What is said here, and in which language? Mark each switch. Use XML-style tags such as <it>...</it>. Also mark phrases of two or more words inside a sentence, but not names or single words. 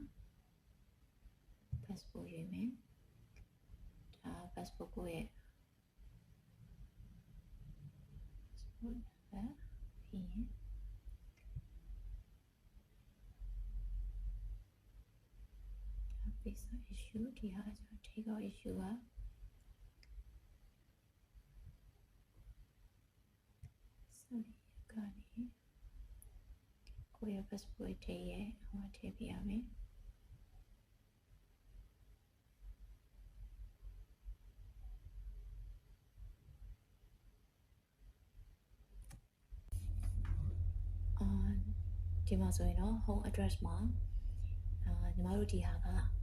<my>passport ရွေးမယ်ဒါ passport ကိုရဲ့ passport ပဲပြီးရင်</my> <en>visa issue</en> <my>ဒီဟာကျတော့</my> <en>take out issue</en> <my>က ကနေကိုယ့်ရဲ့ passport ထည့်ရဲ့ဟိုထည့်ပြရမယ်ဒီမှာဆိုရင်တော့</my> <en>home address</en> <my>မှာညီမတို့ဒီဟာက</my>